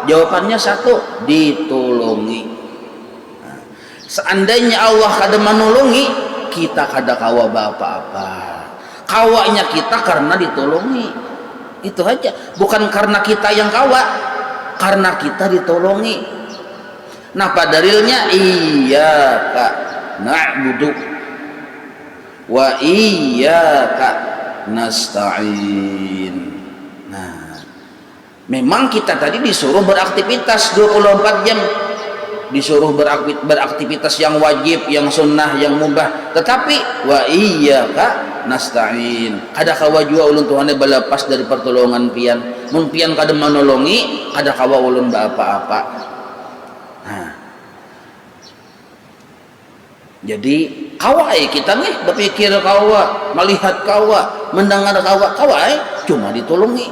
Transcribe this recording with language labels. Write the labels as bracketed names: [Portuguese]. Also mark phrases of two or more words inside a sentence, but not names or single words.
[Banjar] Jawabannya satu, ditolongi. Nah, seandainya Allah kada menolongi, kita kada kawa apa-apa. Kawanya kita karena ditolongi, itu aja. Bukan karena kita yang kawa, karena kita ditolongi. Nah, dalilnya [Arabic] iyyaka na'budu wa iyyaka nasta'in. [Banjar] Nah, memang kita tadi disuruh beraktivitas 24 jam, disuruh beraktivitas yang wajib, yang sunnah, yang mubah. [Arabic] Tetapi وإياك نستعين, [Banjar] kada kawa jua ulun Tuhane balapas dari pertolongan pian. Mun pian kada menolongi, kada kawa ulun apa-apa. Nah, jadi kawa kita nih berpikir kawa, melihat kawa, mendengar kawa, cuma ditolongi.